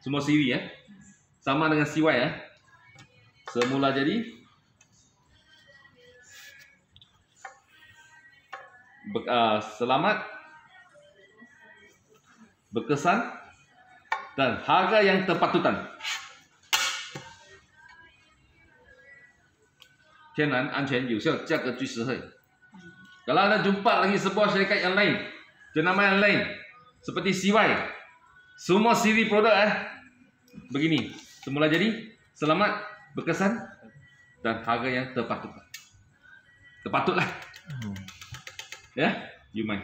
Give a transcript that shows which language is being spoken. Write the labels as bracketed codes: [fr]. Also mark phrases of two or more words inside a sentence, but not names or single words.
[ms] Semua siri ya. Sama dengan CY ya. Semula jadi, selamat, berkesan, dan harga yang terpatutan. [zh] 天然、安全、有效、价格最实惠. [ms] Kalau anda jumpa lagi sebuah syarikat yang lain, jenama yang lain, seperti CY, semua siri produk begini. Semula jadi, selamat, berkesan, dan harga yang terpatutlah. Terpatutlah. Ya, [en] you mind.